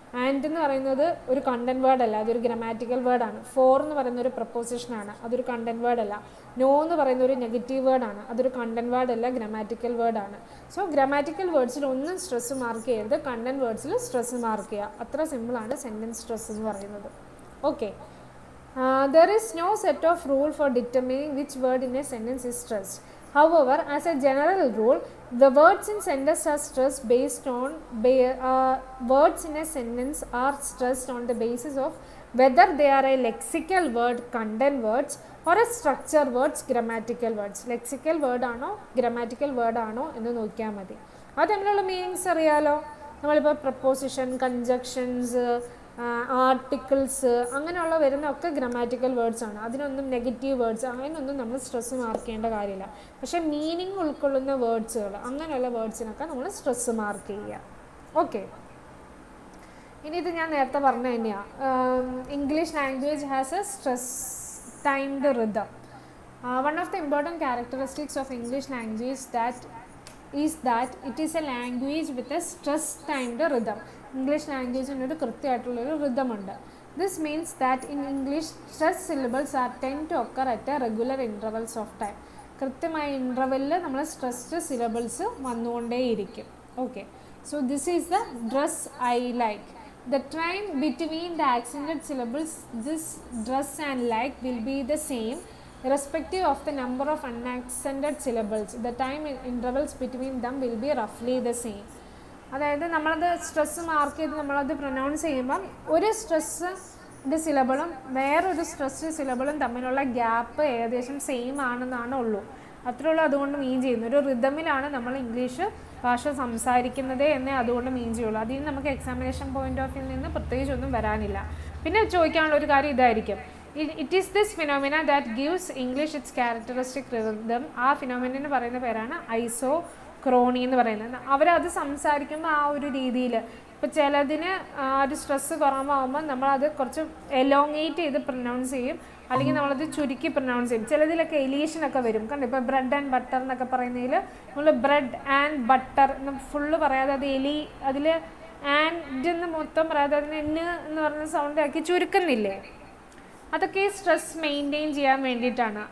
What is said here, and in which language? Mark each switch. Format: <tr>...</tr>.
<ml>And എന്ന് പറയുന്നത് ഒരു കണ്ടൻറ് വേർഡ് അല്ല, അതൊരു ഗ്രാമാറ്റിക്കൽ വേർഡാണ്. ഫോർ എന്ന് പറയുന്ന ഒരു പ്രപ്പോസിഷനാണ്, അതൊരു കണ്ടൻറ് വേർഡ് അല്ല. നോ എന്ന് പറയുന്ന ഒരു നെഗറ്റീവ് വേർഡാണ്, അതൊരു കണ്ടൻറ് വേർഡ് അല്ല, ഗ്രാമാറ്റിക്കൽ വേർഡാണ്. സോ ഗ്രാമാറ്റിക്കൽ വേർഡ്സിൽ ഒന്നും സ്ട്രെസ്സ് മാർക്ക് ചെയ്യരുത്, കണ്ടൻറ് വേർഡ്സിൽ സ്ട്രെസ്സ് മാർക്ക് ചെയ്യുക. അത്ര സിമ്പിളാണ് സെൻറ്റൻസ് സ്ട്രെസ് എന്ന് പറയുന്നത്.</ml> <en>Okay, there is no set of rule for determining which word in a sentence is stressed. However, as a general rule, the words in sentence are stressed based on words in a sentence are stressed on the basis of whether they are a lexical word, content words, or a structure words, grammatical words.</en> <ml>Lexical word ആണോ grammatical word ആണോ എന്ന് നോക്കിയാൽ മതി. അത് തമ്മിലുള്ള meanings അറിയാലോ. നമ്മളിപ്പോൾ preposition, കൺജക്ഷൻസ്, articles അങ്ങനെയുള്ള വരുന്ന ഒക്കെ ഗ്രാമാറ്റിക്കൽ വേർഡ്സ് ആണ്. അതിനൊന്നും നെഗറ്റീവ് വേർഡ്സ് അങ്ങനെയൊന്നും നമ്മൾ സ്ട്രെസ്സ് മാർക്ക് ചെയ്യേണ്ട കാര്യമില്ല. പക്ഷേ മീനിങ് ഉൾക്കൊള്ളുന്ന വേർഡ്സുകൾ, അങ്ങനെയുള്ള വേർഡ്സിനൊക്കെ നമ്മൾ സ്ട്രെസ്സ് മാർക്ക് ചെയ്യുക. ഓക്കെ, ഇനി ഇത് ഞാൻ നേരത്തെ പറഞ്ഞ തന്നെയാണ്.</ml> <en>English language has a stress timed rhythm. One of the important characteristics of English language is that it is a language with a stress timed rhythm.</en> <ml>English ലാംഗ്വേജിന് ഒരു കൃത്യമായിട്ടുള്ളൊരു റിതമുണ്ട്.</ml> <en>This means that in English stress syllables are tend to occur at a regular intervals of time.</en> <ml>കൃത്യമായ ഇൻ്റർവെല്ലിൽ നമ്മൾ stressed syllables വന്നുകൊണ്ടേയിരിക്കും.</ml> <en>Okay, so this is the dress I like. The time between the accented syllables, this dress and like will be the same irrespective of the number of unaccented syllables. The time intervals between them will be roughly the same.</en> <ml>അതായത് നമ്മളത് stress mark ചെയ്ത് നമ്മളത് pronounce ചെയ്യുമ്പം ഒരു സ്ട്രെസ്സിൻ്റെ സിലബിളും വേറൊരു stress സിലബിളും തമ്മിലുള്ള gap ഏകദേശം same ആണെന്നാണ് ഉള്ളൂ. അത്രയുള്ളൂ അതുകൊണ്ട് മീൻ ചെയ്യുന്നു. ഒരു റിതമിലാണ് നമ്മൾ ഇംഗ്ലീഷ് ഭാഷ സംസാരിക്കുന്നത് എന്നേ അതുകൊണ്ട് മീൻ ചെയ്യുള്ളൂ. അതിൽ നമുക്ക് എക്സാമിനേഷൻ പോയിന്റ് ഓഫ് വ്യൂ നിന്ന് പ്രത്യേകിച്ചൊന്നും വരാനില്ല. പിന്നെ ചോദിക്കാനുള്ള ഒരു കാര്യം ഇതായിരിക്കും,</ml> <en>it is this phenomena that gives English its characteristic rhythm.</en> <ml>ആ ഫിനോമിനന് പറയുന്ന പേരാണ് ഐസോക്രോണി എന്ന് പറയുന്നത്. അവരത് സംസാരിക്കുമ്പോൾ ആ ഒരു രീതിയിൽ, ഇപ്പോൾ ചിലതിന് ഒരു സ്ട്രെസ്സ് കുറവാകുമ്പോൾ നമ്മളത് കുറച്ച് എലോങ്ങേറ്റ് ചെയ്ത് പ്രൊനൗൺസ് ചെയ്യും, അല്ലെങ്കിൽ നമ്മളത് ചുരുക്കി പ്രൊനൗൺസ് ചെയ്യും. ചിലതിലൊക്കെ എലീഷനൊക്കെ വരും. കണ്ടു, ഇപ്പോൾ ബ്രെഡ് ആൻഡ് ബട്ടർ എന്നൊക്കെ പറയുന്നതിൽ നമ്മൾ ബ്രെഡ് ആൻഡ് ബട്ടർ എന്ന് ഫുള്ള് പറയാതെ അത് അതിൽ ആൻഡ് എന്ന് മൊത്തം പറയാതെ അതിന് എന്ന് പറഞ്ഞ സൗണ്ട് ആക്കി ചുരുക്കുന്നില്ലേ, അതൊക്കെ സ്ട്രെസ് മെയിൻറ്റെയിൻ ചെയ്യാൻ വേണ്ടിയിട്ടാണ്.</ml>